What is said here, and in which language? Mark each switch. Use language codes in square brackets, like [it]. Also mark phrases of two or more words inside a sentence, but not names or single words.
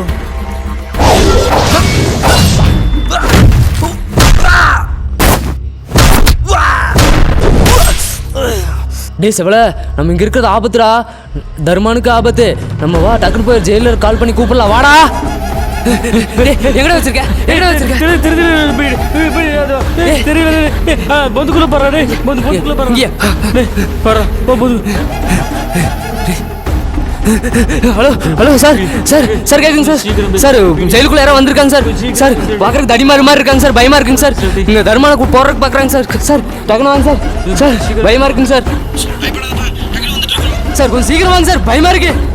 [ta] டேய் செவல, நம்ம இங்க இருக்கிறது ஆபத்துடா. தர்மானுக்கு ஆபத்து. நம்ம வா, டக்குனு போய் ஜெயிலர் கால் பண்ணி கூப்பிடலாம். வாடா. எங்கடா வச்சிருக்க? எங்கடா வச்சிருக்க? ಬಂದುಕುಲ ಬರ ಬಂದುಕುಲ ಬರ ಬರ ஹலோ ஹலோ சார் சார் சார் கேட்குங்க சார். சார் ஜெயிலுக்குள்ள யாரோ வந்திருக்காங்க சார். சார் பார்க்குறதுக்கு தடிமாறு மாதிரி இருக்காங்க சார். பயமா இருக்குங்க சார். இங்கே தர்மான போடுறதுக்கு பார்க்குறாங்க சார். சார் டக்குனு வாங்க சார். சார் பயமா இருக்குங்க சார். சார் கொஞ்சம் சீக்கிரம் வாங்க சார், பயமா இருக்கு.